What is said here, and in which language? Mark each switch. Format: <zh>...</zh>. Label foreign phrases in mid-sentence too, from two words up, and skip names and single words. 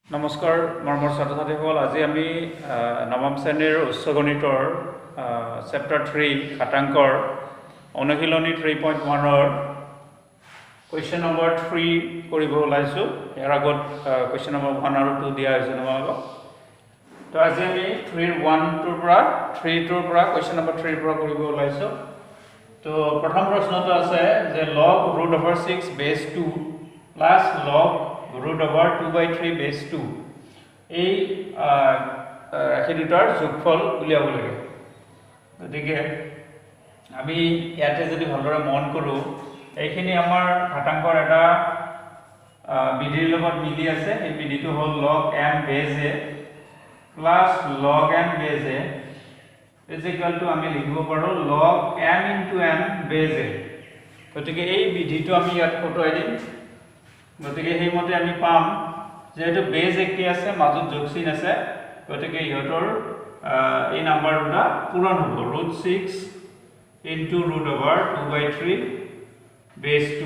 <as>নমস্কাৰ মৰমৰ ছাত্ৰ ছাত্ৰীসকল, আজি আমি নৱম শ্ৰেণীৰ উচ্চ গণিতৰ চেপ্টাৰ 3 ঘাতাংকৰ অনুশীলনী 3.1ৰ</as> <en>question number</en> <as>3 কৰিব ওলাইছোঁ। ইয়াৰ আগত</as> <en>question number</en> <as>1 আৰু 2 দিয়া হৈছে তোমালোকক। তো আজি আমি 3.1টোৰ পৰা 3টোৰ পৰা</as> <en>question number</en> <as>3ৰ পৰা কৰিব ওলাইছোঁ। তো প্ৰথম প্ৰশ্নটো আছে যে</as> <en>log √6 base 2 plus log √2/3 base 2</en> <as>এই ৰাশি দুটাৰ যোগফল উলিয়াব লাগে। গতিকে আমি ইয়াতে যদি ভালদৰে মন কৰোঁ, এইখিনি আমাৰ ঘাতাংকৰ এটা বিধিৰ লগত মিলি আছে। এই বিধিটো হ'ল</as> <en>log m base a plus log n base a is equal to</en> <as>আমি লিখিব পাৰোঁ</as> <en>log m into n base a।</en> <as>গতিকে এই বিধিটো আমি ইয়াত খটুৱাই দিম। গতিকে সেইমতে আমি পাম যেহেতু বেজ একেই আছে, মাজত যোগ চিন আছে, গতিকে ইহঁতৰ এই নাম্বাৰ দুটা পূৰণ হ'ব।</as> <en>√6 into √2/3 base 2।</en>